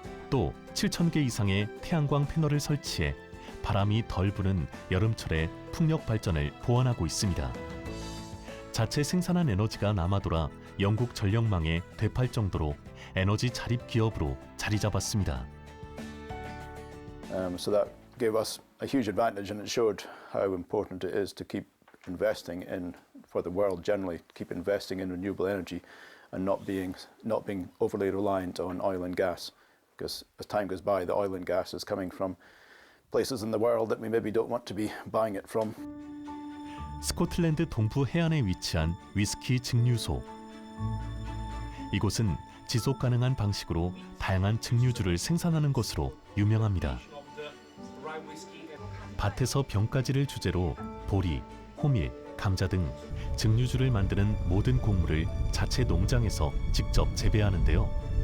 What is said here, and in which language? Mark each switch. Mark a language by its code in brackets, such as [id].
[ko] 또 7,000개 이상의 태양광 패널을 설치해 바람이 덜 부는 여름철에 풍력 발전을 보완하고 있습니다. 자체 생산한 에너지가 남아돌아 영국 전력망에 되팔 정도로 에너지 자립 기업으로 자리 잡았습니다. [en] So that gave us a huge advantage, and it showed how important it is to keep investing in, for the world generally, keep investing in renewable energy and not being overly reliant on oil and gas. Because as time goes by, the oil and gas is coming from places in the world that we maybe don't want to be buying it from. [ko] 스코틀랜드 동부 해안에 위치한 위스키 증류소. 이곳은 지속 가능한 방식으로 다양한 증류주를 생산하는 것으로 유명합니다. 밭에서 병가지를 주재로 보리, 호밀, 감자 등 증류주를 만드는 모든 곡물을 자체 농장에서 직접 재배하는데요.